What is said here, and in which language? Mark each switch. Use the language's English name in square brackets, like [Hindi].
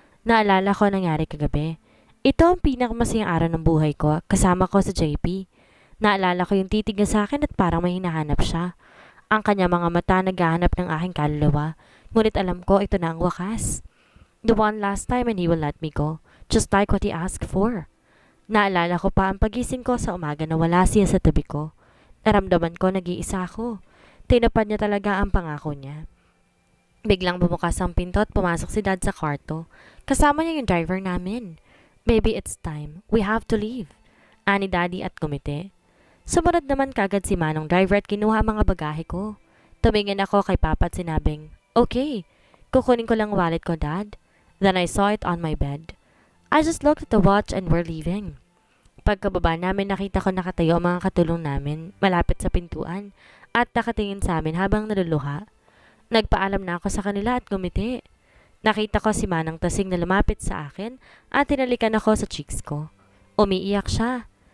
[Filipino] Naalala ko ang nangyari kagabi. Ito ang pinakamasayang araw ng buhay ko kasama ko sa JP. Naalala ko yung titig niya sa akin at parang may hinahanap siya. Ang kanya mga mata naghahanap ng aking kaluluwa. Ngunit alam ko ito na ang wakas. [English] The one last time and he will let me go. Just like what he asked for. [Filipino] Naalala ko pa ang pagising ko sa umaga na wala siya sa tabi ko. Naramdaman ko nag-iisa ako. Tinupad niya talaga ang pangako niya. Biglang bumukas ang pinto at pumasok si dad sa kwarto. Kasama niya yung driver namin. [English] Maybe it's time. We have to leave. [Filipino] Ani daddy at kumite. Sumunod naman kagad si Manong driver at kinuha ang mga bagahe ko. Tumingin ako kay Papa at sinabing, "Okay, kukunin ko lang wallet ko, Dad." [English] Then I saw it on my bed. I just looked at the watch and we're leaving. [Filipino] Pagkababa namin nakita ko nakatayo ang mga katulong namin malapit sa pintuan at nakatingin sa amin habang naluluha. Nagpaalam na ako sa kanila at gumiti. Nakita ko si Manang Tasing na lumapit sa akin at tinalikan ako sa cheeks ko. Umiiyak siya.